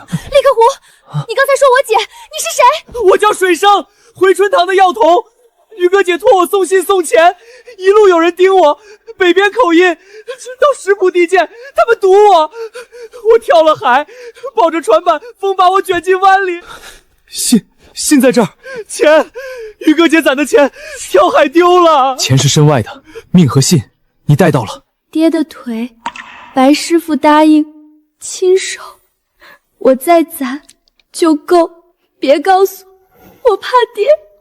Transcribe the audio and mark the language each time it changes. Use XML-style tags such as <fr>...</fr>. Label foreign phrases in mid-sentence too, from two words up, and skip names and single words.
<zh>李克湖，你刚才说我姐，你是谁？我叫水生，回春堂的药童。于哥姐托我送信送钱，一路有人盯我，北边口音，到石浦地界，他们堵我，我跳了海，抱着船板，風把我捲進灣裡。信在這兒，錢，於哥姐攢的錢，跳海丟了。錢是身外的，命和信你帶到了。爹的腿，白師傅答應親手，我再攢就夠，別告訴我怕爹。</zh>